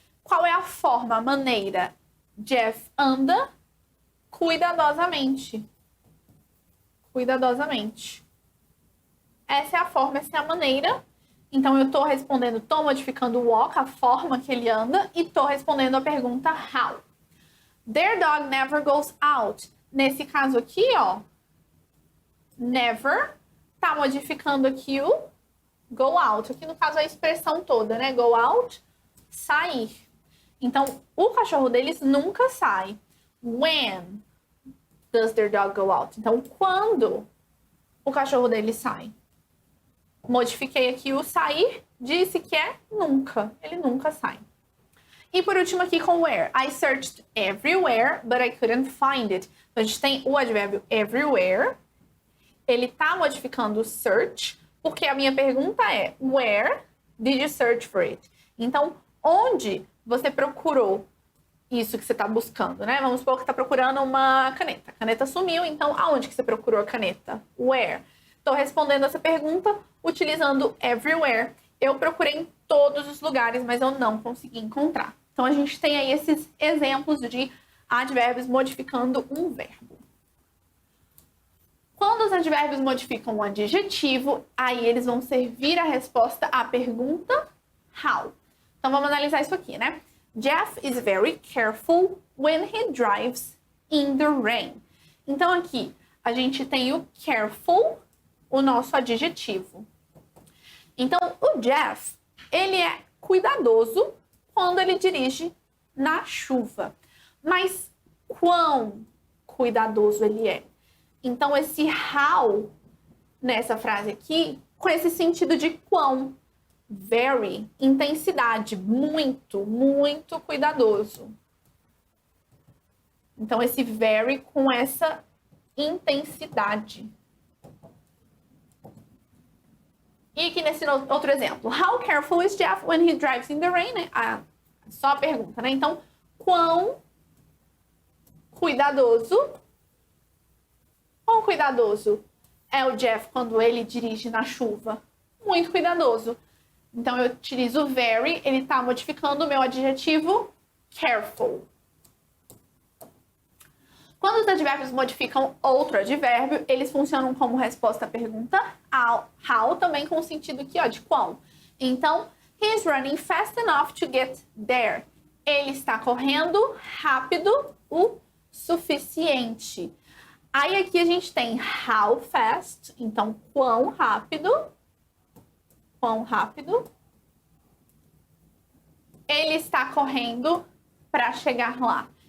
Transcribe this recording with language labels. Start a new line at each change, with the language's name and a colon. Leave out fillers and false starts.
Portuguese: Qual é a forma, a maneira? Jeff anda cuidadosamente. Cuidadosamente. Essa é a forma, essa é a maneira. Então, eu estou respondendo, estou modificando o walk, a forma que ele anda, e estou respondendo a pergunta how.
English: Their dog never goes out.
Portuguese: Nesse caso aqui, ó, never, tá modificando aqui o go out. Aqui, no caso, a expressão toda, né? Go out, sair. Então, o cachorro deles nunca sai.
English: When does their dog go out?
Portuguese: Então, quando o cachorro deles sai? Modifiquei aqui o sair, disse que é nunca. Ele nunca sai. E por último aqui com where.
English: I searched everywhere, but I couldn't find it.
Portuguese: Então, a gente tem o advérbio everywhere. Ele tá modificando o search, porque a minha pergunta é
English: where did you search for it?
Portuguese: Então, onde você procurou isso que você está buscando, né? Vamos supor que está procurando uma caneta. A caneta sumiu, então aonde que você procurou a caneta? Where? Estou respondendo essa pergunta utilizando everywhere. Eu procurei em todos os lugares, mas eu não consegui encontrar. Então, a gente tem aí esses exemplos de advérbios modificando um verbo. Quando os advérbios modificam um adjetivo, aí eles vão servir a resposta à pergunta how. Então, vamos analisar isso aqui, né?
English: Jeff is very careful when he drives in the rain.
Portuguese: Então, aqui, a gente tem o careful, o nosso adjetivo. Então, o Jeff, ele é cuidadoso quando ele dirige na chuva. Mas quão cuidadoso ele é? Então, esse how, nessa frase aqui, com esse sentido de quão. Very, intensidade, muito, muito cuidadoso. Então, esse very com essa intensidade. E aqui nesse outro exemplo.
English: How careful is Jeff when he drives in the rain?
Portuguese: Só a pergunta, né? Então, quão cuidadoso é o Jeff quando ele dirige na chuva? Muito cuidadoso. Então, eu utilizo very, ele está modificando o meu adjetivo careful. Quando os advérbios modificam outro advérbio, eles funcionam como resposta à pergunta how, também com o sentido aqui, ó, de quão.
English: Então, he's running fast enough to get there.
Portuguese: Ele está correndo rápido o suficiente. Aí aqui a gente tem how fast, então quão rápido. Quão rápido ele está correndo para chegar lá.